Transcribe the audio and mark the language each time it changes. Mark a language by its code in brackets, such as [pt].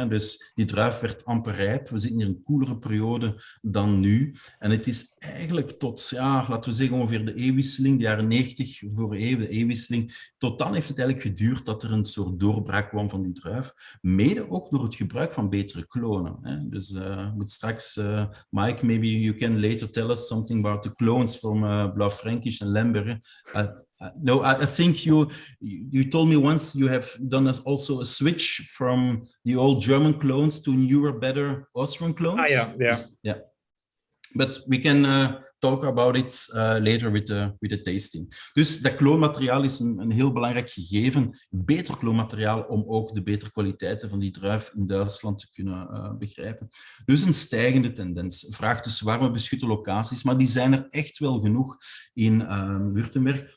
[nl] Dus die druif werd amper rijp. We zitten in een koelere periode dan nu. En het is eigenlijk tot, laten we zeggen, ongeveer de eeuwwisseling, de jaren 90 vorige eeuw, de eeuwwisseling. Tot dan heeft het eigenlijk geduurd dat er een soort doorbraak kwam van die druif. Mede ook door het gebruik van betere klonen. Dus straks, [en] Mike, maybe you can later tell us something about the clones from blauw-Fränkisch and Lemberger. No, I think you told me once you have done also a switch from the old German clones to newer, better Austrian clones. Yeah. But we can talk about it later with the tasting. [nl] Dus dat kloonmateriaal is een heel belangrijk gegeven. Beter kloonmateriaal om ook de betere kwaliteiten van die druif in Duitsland te kunnen begrijpen. Dus een stijgende tendens. Vraagt dus warme beschutte locaties, maar die zijn er echt wel genoeg in Württemberg.